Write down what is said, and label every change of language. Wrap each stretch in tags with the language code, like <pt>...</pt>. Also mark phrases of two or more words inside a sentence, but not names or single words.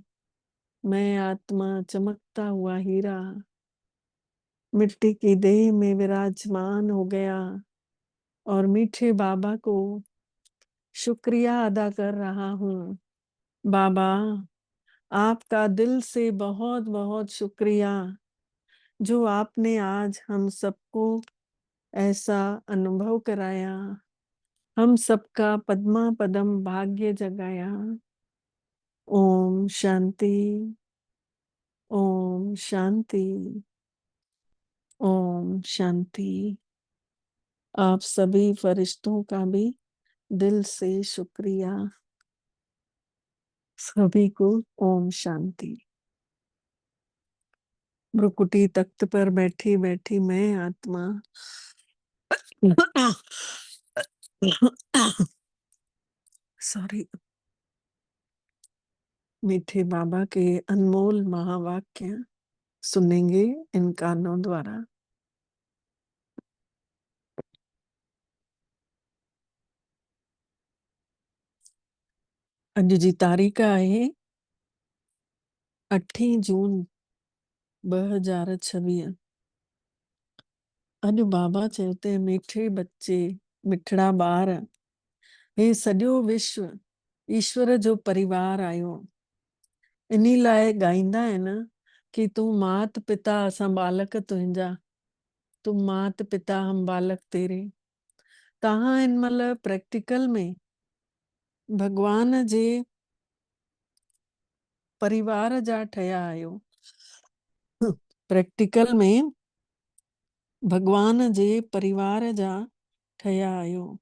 <hi>मैं आत्मा चमकता हुआ हीरा मिट्टी की देह में विराजमान हो गया और मीठे बाबा को शुक्रिया अदा कर रहा हूँ। बाबा, आपका दिल से बहुत बहुत शुक्रिया, जो आपने आज हम सबको ऐसा अनुभव कराया, हम सबका पद्मा पदम भाग्य जगाया। ओम शांति, ओम शांति, ओम शांति। आप सभी फरिश्तों का भी दिल से शुक्रिया। सभी को ओम शांति। भ्रुकुटी तख्त पर बैठी बैठी मैं आत्मा सॉरी, मीठे बाबा के अनमोल महावाक्य सुनेंगे इन कानों द्वारा।</hi> <sd>अॼु जी तारीख़ आहे 8 जून 2026। अॼु बाबा चयो ते</sd> <hi>मीठे बच्चे,</hi> <sd>मिठड़ा ॿार, हे सॼो विश्व ईश्वर जो परिवार आयो। इन्ही लाइ ॻाईंदा आहिनि कि तूं मात पिता असां बालक तुंहिंजा, तूं मात पिता</sd> <hi>हम बालक तेरे।</hi> <sd>तव्हां हिन महिल प्रैक्टिकल में भगवान जे परिवार जा ठहिया आहियो। प्रैक्टिकल में भगवान जे परिवार जा ठहिया आहियो।</sd>